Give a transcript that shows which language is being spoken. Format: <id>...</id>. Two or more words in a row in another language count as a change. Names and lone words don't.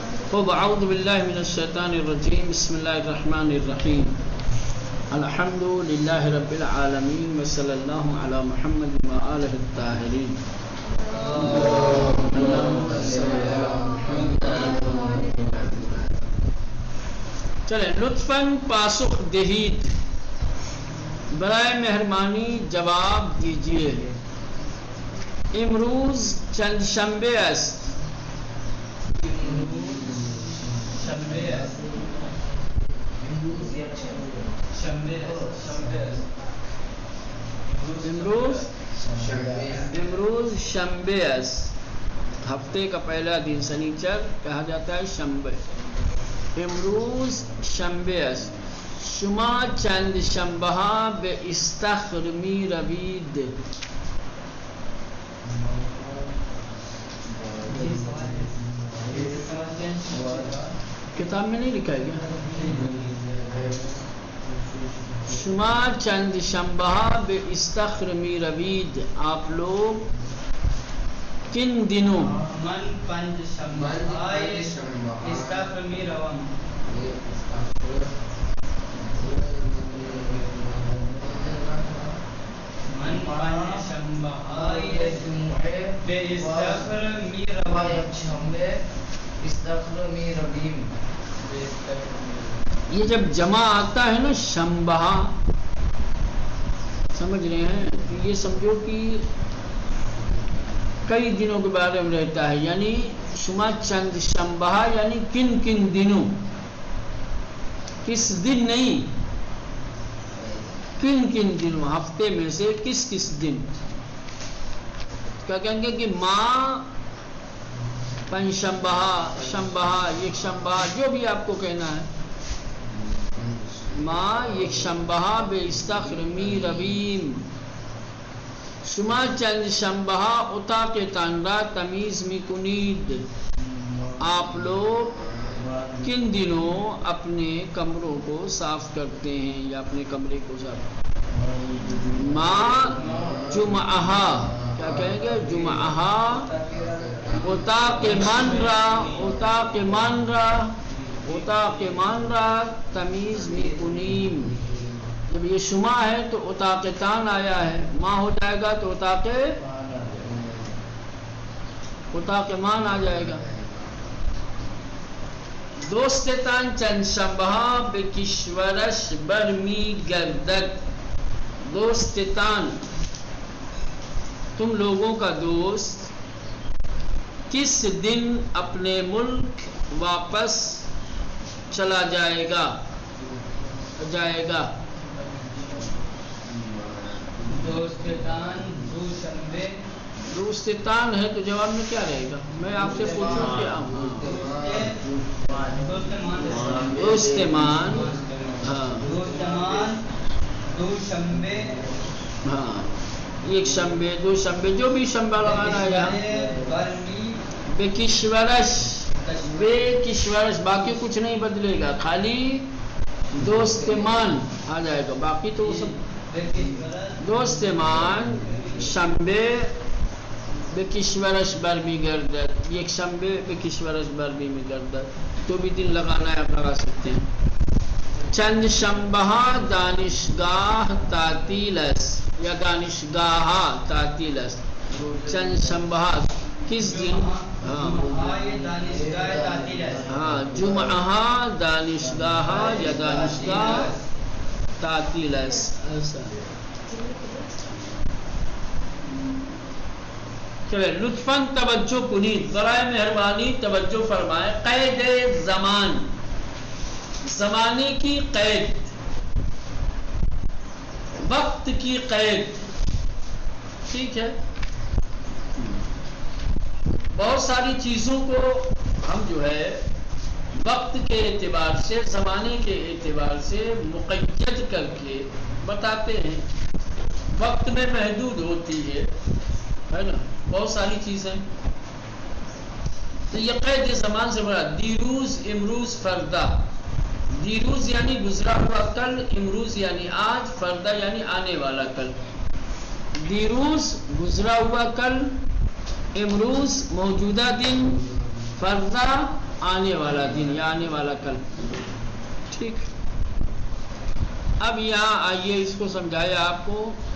<ar>خب اعوذ باللہ من الشیطان الرجیم بسم اللہ الرحمن الرحیم الحمد للہ رب العالمین وصلی اللہ علی محمد وآلہ الطاہرین.</ar> <fa>چلیں لطفاً پاسخ دہید،</fa> <ur>برائے مہربانی جواب دیجیے.</ur> <fa>امروز چند شنبه است. امروز شنبه است.</fa> <ur>ہفتے کا پہلا دن سنیچر کہا جاتا ہے شنبه.</ur> <fa>امروز شنبه است. شما چند شنبه ها به استخر می روید.</fa> <ur>کتاب میں نہیں لکھا گیا.</ur> <fa>شما چند شنبہ به استخر می روید.</fa> <ur>آپ لوگ کن دنوں؟</ur> <fa>من پنج شنبہ استخر می روم. من پنج شنبہ به استخر می روم. استخر می رویم.</fa> <ur>یہ جب جمع آتا ہے نا شنبہ، سمجھ رہے ہیں، تو یہ سمجھو کہ کئی دنوں کے بارے میں رہتا ہے. یعنی</ur> <fa>شما چند شنبہ</fa> <ur>یعنی کن کن دنوں، کس دن نہیں، کن کن دنوں، ہفتے میں سے کس کس دن. کیا کہیں گے کہ</ur> <fa>ماں پنج شنبہ، شنبہ، یک شنبہ،</fa> <ur>جو بھی آپ کو کہنا ہے.</ur> <fa>ما یک شنبہ به استخر می رویم. شما چند شنبہ اتاق تان را تمیز می کنید.</fa> <ur>آپ لوگ کن دنوں اپنے کمروں کو صاف کرتے ہیں یا اپنے کمرے کو صاف.</ur> <fa>ما جمعہ،</fa> <ur>کیا کہیں گے؟ جمعہ.</ur> <fa>اتاق من را، اتاق من را، اتاق من را تمیز می کنیم.</fa> <ur>جب یہ شما ہے تو</ur> <fa>اتاق تان</fa> <ur>آیا ہے، ماں ہو جائے گا تو</ur> <fa>اتاق مان</fa> <ur>آ جائے گا.</ur> <fa>دوستتان چند شنبہ به کشورش برمی گردد. دوستتان،</fa> <ur>تم لوگوں کا دوست کس دن اپنے ملک واپس چلا جائے گا.</ur> <fa>دوستتان دوشنبے.</fa> <ur>دوستتان ہے تو جواب میں کیا رہے گا؟ میں آپ سے پوچھوں کیا؟ دوستمان. ہاں</ur> <fa>دوستمان دوشنبے.</fa> <ur>ہاں، ایک شنبے، دو شنبے، جو بھی شنبہ لگانا ہے یہاں.</ur> <fa>بے کشورش، بے کشورش،</fa> <ur>باقی کچھ نہیں بدلے گا، خالی دوستمان آ جائے گا. باقی تو سب</ur> <fa>دوستمان شنبے به کشورش برمی گردد. یک شنبه به کشورش برمی گردد.</fa> <ur>تو بھی دن لگانا ہے آپ لگا سکتے ہیں.</ur> <fa>چند شنبه دانشگاه تعطیل است یا دانشگاه تعطیل است. چند شنبه</fa> <ur>کس دن؟ ہاں،</ur> <fa>جمعہ دانشگاہ یا دانشگاہ تعطیل است. چلے لطفاً توجہ کنید،</fa> <ur>برائے مہربانی توجہ فرمائیں.</ur> <fa>قید زمان،</fa> <ur>زمانے کی قید، وقت کی قید. ٹھیک ہے، بہت ساری چیزوں کو ہم جو ہے وقت کے اعتبار سے، زمانے کے اعتبار سے مقید کر کے بتاتے ہیں. وقت میں محدود ہوتی ہے نا بہت ساری چیزیں. تو یہ</ur> <fa>قید زمان</fa> <ur>سے بڑا.</ur> <fa>دیروز، امروز، فردا.</fa> <ur>دیروز یعنی گزرا ہوا کل، امروز یعنی آج، فردا یعنی آنے والا کل. دیروز گزرا ہوا کل، امروز موجودہ دن، فردا آنے والا دن یا آنے والا کل. ٹھیک. اب یہاں آئیے اس کو سمجھایا آپ کو.</ur>